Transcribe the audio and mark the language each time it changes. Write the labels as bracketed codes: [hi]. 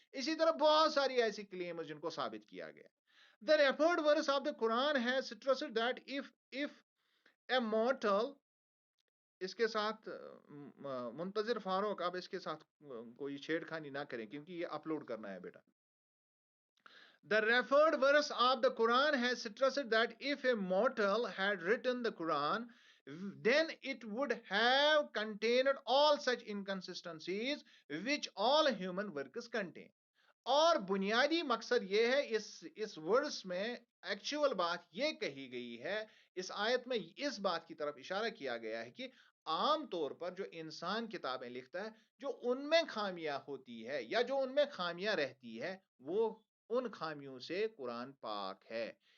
[hi] इसी तरह बहुत सारी ऐसी क्लेम्स जिनको साबित किया गया। [en] the referred verse of the Quran has stressed that if a mortal, [hi] इसके साथ मुंतजिर फारूक, अब इसके साथ कोई छेड़खानी ना करें क्योंकि ये अपलोड करना है बेटा। [en] The referred verse of the Quran has stressed that if a mortal had written the Quran, then it would have contained all such inconsistencies which all human works contain. [hi] और बुनियादी मकसद ये है, इस वर्स में एक्चुअल बात ये कही गई है, इस आयत में इस बात की तरफ इशारा किया गया है कि आम तौर पर जो इंसान किताबें लिखता है, जो उनमें खामियां होती है या जो उनमें खामियां रहती है, वो उन खामियों से कुरान पाक है।